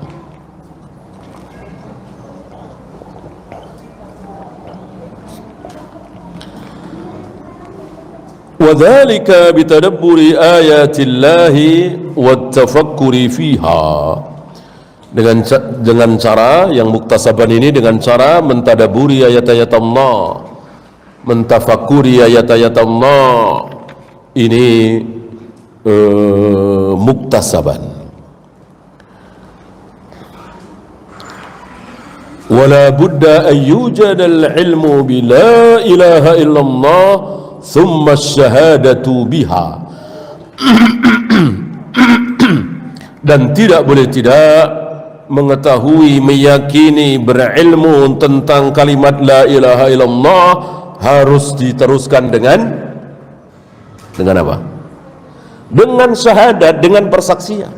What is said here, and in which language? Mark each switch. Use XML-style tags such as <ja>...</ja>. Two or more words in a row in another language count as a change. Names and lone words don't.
<ar>وذلك بتدبر آيات الله والتفكر فيها.</ar> <id>Dengan cara yang muktasaban ini, dengan cara mentadaburi ayat-ayat Allah, mentafakuri ayat-ayat Allah, ini muktasaban.</id> <ar>ولا بد أن يوجد العلم بلا إله إلا الله ثم الشهادة بها.</ar> <id>Dan tidak boleh tidak mengetahui, meyakini, berilmu tentang kalimat</id> <ar>لا إله إلا الله,</ar> <id>harus diteruskan dengan apa? Dengan syahadat, dengan persaksian.</id>